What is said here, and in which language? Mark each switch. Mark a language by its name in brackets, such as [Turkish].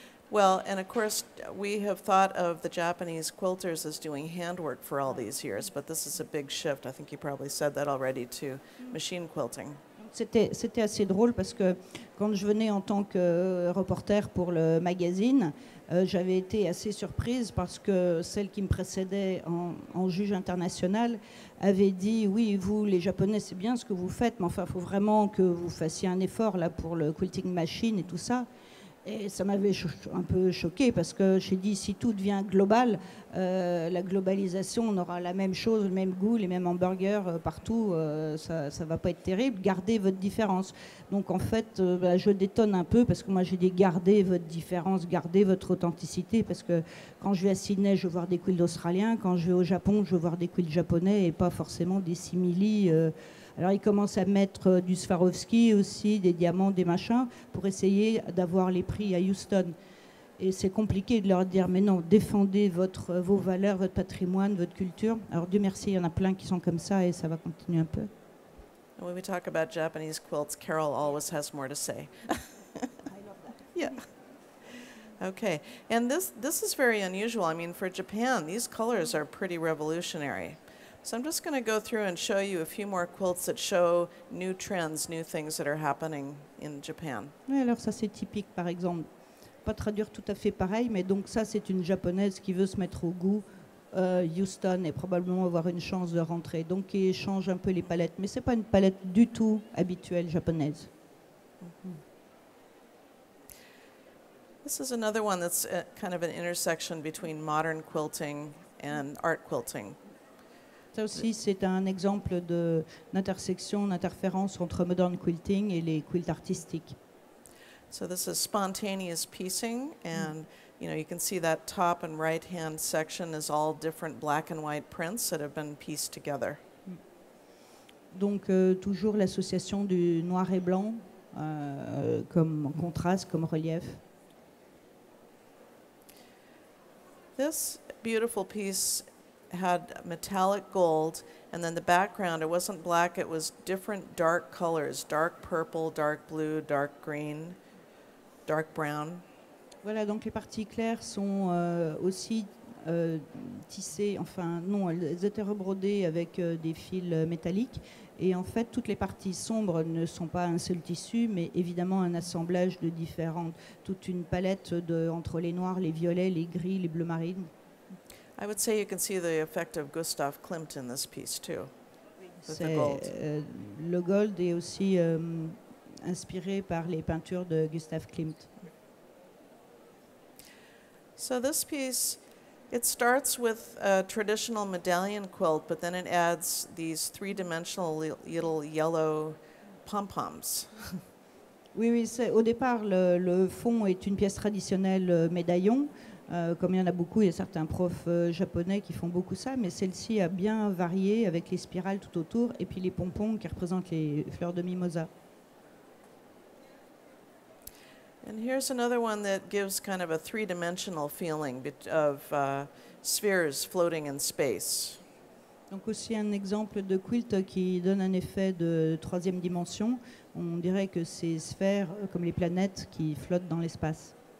[English] Well, and of course, we have thought of the Japanese quilters as doing handwork for all these years, but this is a big shift. I think you probably said that already, to machine quilting. [French] C'était assez drôle parce que quand je venais en tant que reporter pour le magazine, j'avais été assez surprise parce que celle qui me précédait en juge international avait dit « Oui, vous, les Japonais, c'est bien ce que vous faites, mais enfin, il faut vraiment que vous fassiez un effort là, pour le quilting machine et tout ça ». Et ça m'avait un peu choqué parce que j'ai dit si tout devient global, la globalisation, on aura la même chose, le même goût, les mêmes hamburgers partout, ça ne va pas être terrible. Gardez votre différence. Donc en fait, je détonne un peu parce que moi j'ai dit gardez votre différence, gardez votre authenticité parce que quand je vais à Sydney, je veux voir des quilts australiens, quand je vais au Japon, je veux voir des quilts japonais et pas forcément des simili. Alors ils commencent à mettre du Swarovski aussi, des diamants, des machins, pour essayer d'avoir les prix à Houston. Et c'est compliqué de leur dire, mais non, défendez vos valeurs, votre patrimoine, votre culture. Alors Dieu merci, il y en a plein qui sont comme ça et ça va continuer un peu. [English] When we talk about Japanese quilts, Carol always has more to say. I love that. Yeah. Okay, and this is very unusual. I mean, for Japan, these colors are pretty revolutionary. So I'm just going to go through and show you a few more quilts that show new trends, new things that are happening in Japan. [French] Oui, alors ça c'est typique par exemple. Pas traduire tout à fait pareil, mais donc ça c'est une japonaise qui veut se mettre au goût Houston et probablement avoir une chance de rentrer. Donc qui change un peu les palettes, mais c'est pas une palette du tout habituelle japonaise. [English] This is another one that's kind of an intersection between modern quilting and art quilting. [French] Ça aussi, c'est un exemple d'intersection, d'interférence entre modern quilting et les quilts artistiques. [English] So this is spontaneous piecing, and you can see that top and right-hand section is all different black and white prints that have been pieced together. [French] Donc toujours l'association du noir et blanc comme contraste, comme relief. [English] This beautiful piece had metallic gold, and then the background, it wasn't black, it was different dark colors, dark purple, dark blue, dark green, dark brown. [French] Voilà, donc les parties claires sont aussi tissées, enfin non, elles étaient rebrodées avec des fils métalliques. Et en fait, toutes les parties sombres ne sont pas un seul tissu, mais évidemment un assemblage de différentes, toute une palette entre les noirs, les violets, les gris, les bleus marines. [English] I would say you can see the effect of Gustav Klimt in this piece too. With the [French] C'est, [English] gold. [French] le gold est aussi inspiré par les peintures de Gustav Klimt. [English] So this piece, it starts with a traditional medallion quilt, but then it adds these three-dimensional little yellow pom-poms. [French] Oui, au départ, le fond est une pièce traditionnelle médaillon. Comme il y en a beaucoup, il y a certains profs japonais qui font beaucoup ça, mais celle-ci a bien varié avec les spirales tout autour et puis les pompons qui représentent les fleurs de mimosa. [English] And here's another one that gives kind of a three-dimensional feeling of spheres floating in space. [French] Donc aussi un exemple de quilt qui donne un effet de troisième dimension. On dirait que c'est sphères comme les planètes qui flottent dans l'espace.